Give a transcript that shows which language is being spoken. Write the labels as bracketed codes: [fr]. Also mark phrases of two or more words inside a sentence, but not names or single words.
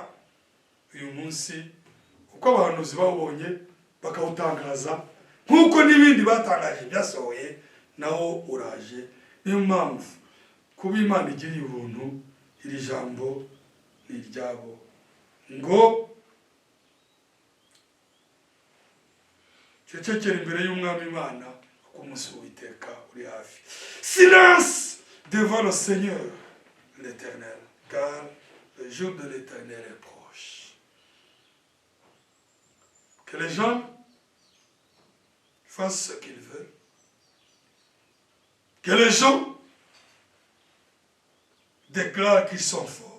[rw] Uyu munsi uko abahanuzi bawubonye bakawutangaza nk'uko n'ibindi batangaje byasohoye, nawo uraje. Niyo mpamvu kuba Imana igiriye ubuntu, iri jambo ni iryabo ngo cecekera imbere y'Umwami Imana, kuko umunsi w'Uwiteka uri hafi. [fr] Silence devant le Seigneur, l'Éternel, car le jour de l'Éternel est proche. Que les gens fassent ce qu'ils veulent, que les gens déclarent qu'ils sont forts.